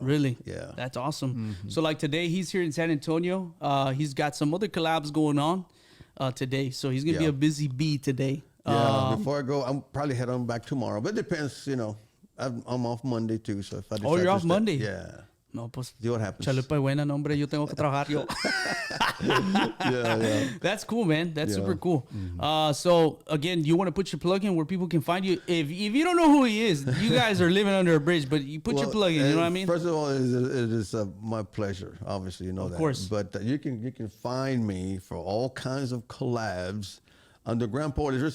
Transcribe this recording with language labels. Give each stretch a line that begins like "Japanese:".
English: Really? Yeah. That's awesome. So like today, he's here in San Antonio. He's got some other collabs going on today. So he's going to be Yeah. a busy bee today. Yeah. Before I go, I'm probably head on back tomorrow, but it depends. You know, I'm off Monday too. So if I decide you're to off stay- Monday? Yeah.
Spanish: No, pues.
English: See what happens.
Spanish: Chalupa buena, no, hombre. Yo tengo que trabajar yo.
English: Yeah. That's cool, man. That's Yeah. super cool. So again, you want to put your plug in where people can find you. If you don't know who he is, you guys are living under a bridge. But you put your plug in. You know what I mean? First of all, it is my pleasure. Obviously, you know that. Of course. But you can find me for all kinds of collabs under GrampaOrly.